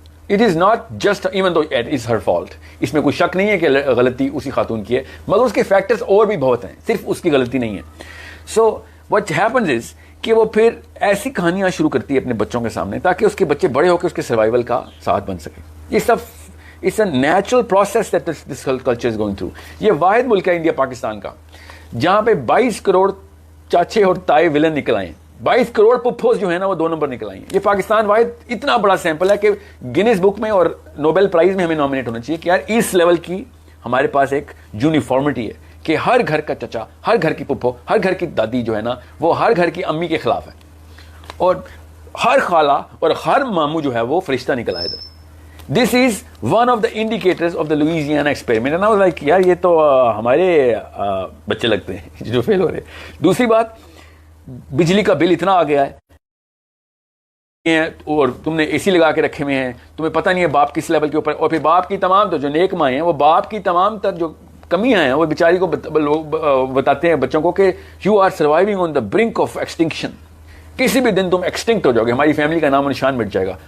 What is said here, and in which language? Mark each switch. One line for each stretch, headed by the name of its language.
English: it is not just even though it is her fault,
Urdu: اس میں کوئی شک نہیں ہے کہ غلطی اسی خاتون کی ہے, مگر اس کے فیکٹرز اور بھی بہت ہیں, صرف اس کی غلطی نہیں ہے.
English: so what happens is
Urdu: کہ وہ پھر ایسی کہانیاں شروع کرتی ہے اپنے بچوں کے سامنے تاکہ اس کے بچے بڑے ہو کے اس کے سروائیول کا ساتھ بن سکیں. یہ سب
English: It's a natural process that this culture is going through.
Urdu: یہ واحد ملک ہے انڈیا پاکستان کا جہاں پہ 22 کروڑ چاچے اور تائے ولن نکل آئے ہیں, 22 کروڑ پپھوز جو ہے نا وہ 2 نمبر نکل آئی ہیں. یہ پاکستان واحد اتنا بڑا سیمپل ہے کہ گینیز بک میں اور نوبل پرائز میں ہمیں نامنیٹ ہونا چاہیے کہ یار اس لیول کی ہمارے پاس ایک یونیفارمٹی ہے کہ ہر گھر کا چچا, ہر گھر کی پپھو, ہر گھر کی دادی جو ہے نا وہ ہر گھر کی امی کے خلاف ہے, اور ہر خالہ اور ہر ماموں جو ہے وہ فرشتہ نکل آئے ادھر.
English: This is one of the indicators of the Louisiana experiment. And I was like
Urdu: یار یہ تو ہمارے بچے لگتے ہیں جو فیل ہو رہے ہیں. دوسری بات, بجلی کا بل اتنا آ گیا ہے اور تم نے اے سی لگا کے رکھے ہوئے ہیں, تمہیں پتہ نہیں ہے باپ کس لیول کے اوپر, اور پھر باپ کی تمام تو جو نیک مائیں ہیں وہ باپ کی تمام تر جو کمیاں ہیں وہ بیچاری کو بتاتے ہیں بچوں کو کہ
English: you are surviving on the brink of extinction,
Urdu: کسی بھی دن تم ایکسٹنکٹ ہو جاؤ گے, ہماری فیملی کا نام و نشان مٹ جائے گا.